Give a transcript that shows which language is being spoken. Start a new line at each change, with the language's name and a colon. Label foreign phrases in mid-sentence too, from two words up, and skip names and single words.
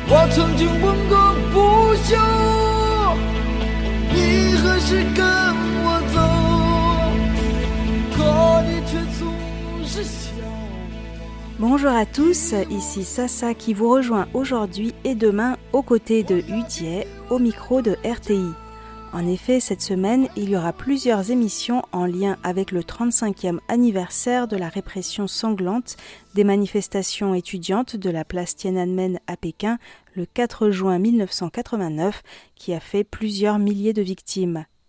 Chinese: 曾经问个不休，你何时跟我走？可你却总是笑。
French: Bonjour à tous, ici Sasa qui vous rejoint aujourd'hui et demain aux côtés de Udier, au micro de RTI. En effet, cette semaine, il y aura plusieurs émissions en lien avec le 35e anniversaire de la répression sanglante des manifestations étudiantes de la place Tiananmen à Pékin le 4 juin 1989 qui a fait plusieurs milliers de victimes.